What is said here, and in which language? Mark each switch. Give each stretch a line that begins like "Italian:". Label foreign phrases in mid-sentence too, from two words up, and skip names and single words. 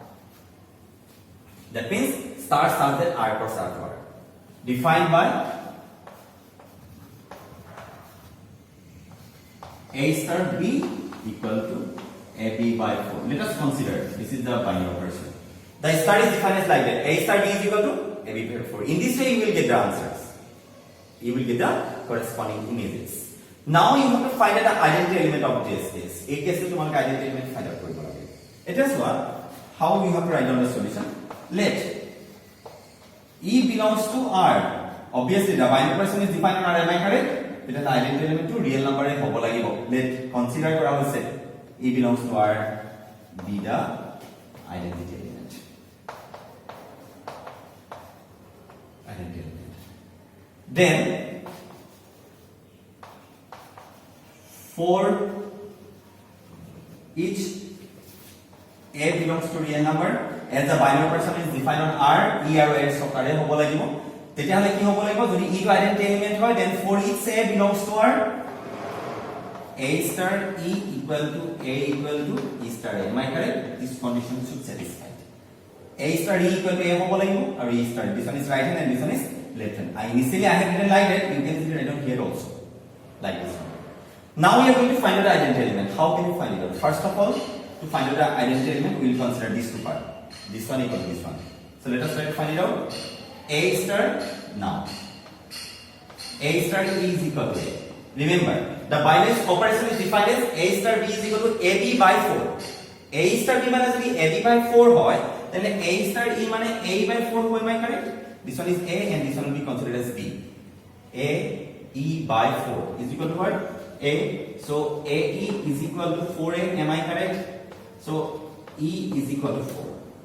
English: that means star starts at r cross r to r defined by a star b equal to ab by 4 let us consider this is the binary operation the star is defined as like that a star b is equal to ab by 4 in this way you will get the answers you will get the corresponding images Now you have to find out the identity element of this case. A case to তোমাক identity element find out
Assamese: কৰিব লাগে.
English: It is what how you have to write down the solution. Let E belongs to R. Obviously the binary operation is defined on R, am I correct? It is the identity element to real number
Assamese: এ হ'ব লাগিব.
English: Let consider
Assamese: কৰা হৈছে
English: E belongs to R be the identity element. Identity element. Then for each A belongs to real number as the binary operation is defined on R, E
Assamese: আৰু S সকাৰে হ'ব লাগিব তেতিয়া হলে কি হ'ব লাগিব যদি E টো
English: identity element হয় then for each A belongs to R A star E equal to E star A, am I correct? This condition should satisfy. A star E equal to A
Assamese: হ'ব লাগিব আৰু
English: E star, this one is right hand and this one is left hand. Initially I have written like that, you can see it written here also like this one. Now we are going to find out the identity element. How can you find it out? First of all, to find out the identity element, we will consider these two parts. This one equal to this one. So let us try to find it out. A star now. A star E is equal to A. Remember, the binary operation is defined as A star B is equal to AB by 4. A star B
Assamese: মানে যদি
English: AB by 4 হয়, then A star E মানে A by 4 হয়, am I correct? This one is A and this one will be considered as B. A E by 4 is equal to what? A. So AE is equal to 4A, am I correct? So E is equal to 4.